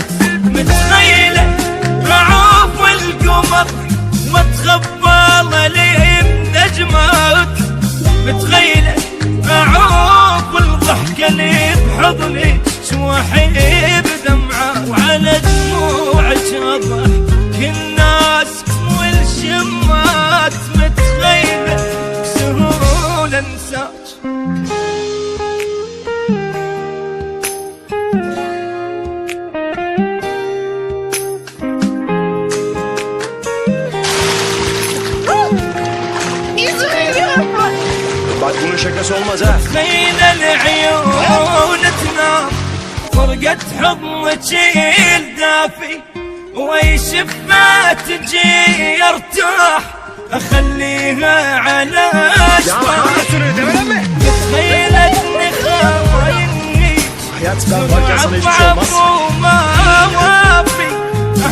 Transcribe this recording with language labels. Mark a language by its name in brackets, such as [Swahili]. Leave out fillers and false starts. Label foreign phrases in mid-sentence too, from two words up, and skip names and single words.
[Arabic] متخيلة اعوف القمر واتخبى لي بنجمات، متخيلة اعوف الضحكة لي بحضنك واحب دمعات. وعلى دموعك اضحك الناس والشمات، متخيلة بسهولة انساك. [Turkish] Bak bunun şakası olmaz ha. [Arabic] متخيلة العيون تنام فرقت حضنك الدافي، ويشفها تجي ارتاح اخليها على اشواق. متخيلة اني خاينك [Turkish] Hayat ben varken sana hiçbir şey olmaz. [Arabic] وما وافي،